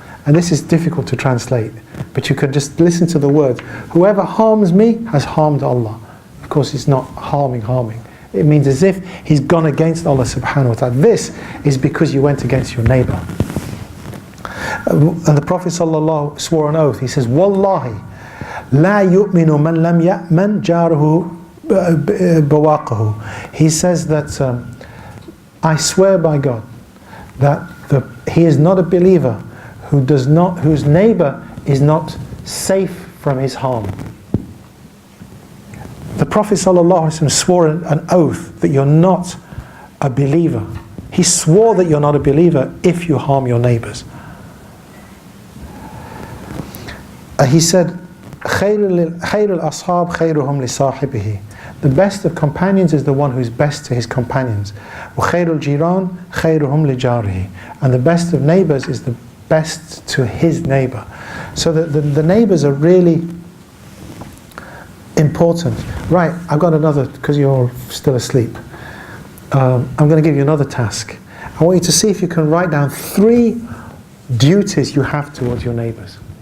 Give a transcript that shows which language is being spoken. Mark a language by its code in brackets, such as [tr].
[en] And this is difficult to translate, but you can just listen to the words. Whoever harms me has harmed Allah. Of course, it's not harming. It means as if he's gone against Allah subhanahu wa ta'ala. This is because you went against your neighbor. And the Prophet sallallahu swore an oath. He says, [ar] وَاللَّهِ لَا يُؤْمِنُ مَنْ لَمْ يَأْمَنْ جَارُهُ بواقه. [en] He says that I swear by God that he is not a believer whose neighbor is not safe from his harm. The Prophet ﷺ swore an oath that you're not a believer. He swore that you're not a believer if you harm your neighbors. He said [ar] خير الأصحاب خيرهم لصاحبه. [en] The best of companions is the one who is best to his companions. [ar] وخير الجيران خيرهم لجاره. [en] And the best of neighbors is the best to his neighbor. So the neighbors are really important. Right, I've got another, because you're still asleep. I'm going to give you another task. I want you to see if you can write down 3 duties you have towards your neighbors.